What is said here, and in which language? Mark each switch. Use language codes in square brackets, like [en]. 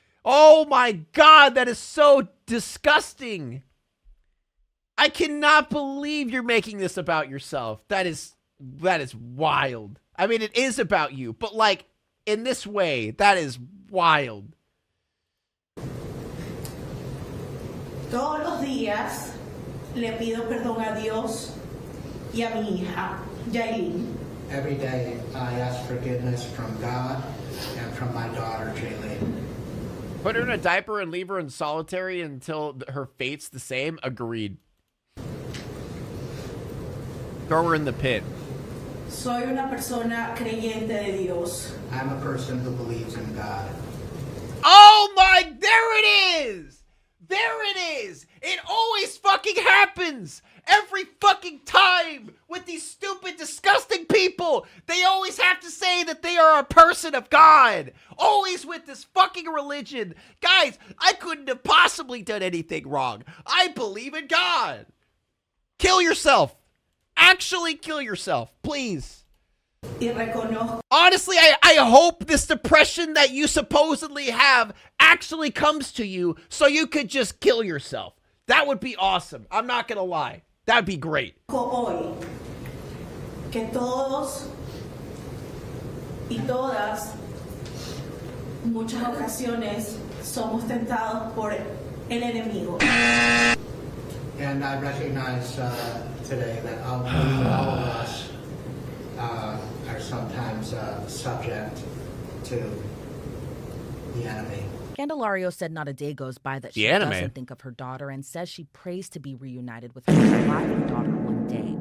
[en] Oh my God, that is so disgusting. I cannot believe you're making this about yourself. That is wild. I mean, it is about you, but like in this way, that is wild. [es] Todos los días le pido perdón a Dios y a mi hija, Yailin. [en] Every day I ask forgiveness from God and from my daughter, Jaylene. Put her in a diaper and leave her in solitary until her fate's the same? Agreed. Throw her in the pit. [es] Soy una persona creyente de Dios. [en] I'm a person who believes in God. Oh my, there it is! There it is! It always fucking happens! Every fucking time with these stupid, disgusting people! They always have to say that they are a person of God! Always with this fucking religion! Guys, I couldn't have possibly done anything wrong. I believe in God! Kill yourself! Actually kill yourself, please. Honestly, I hope this depression that you supposedly have actually comes to you so you could just kill yourself. That would be awesome. I'm not gonna lie. That'd be great. [es] Hoy que todos y todas, muchas ocasiones, somos tentados por el enemigo. [en] And I recognize today that all of us are sometimes subject to the enemy. Candelario said not a day goes by that she anime. doesn't think of her daughter and says she prays to be reunited with her surviving daughter one day.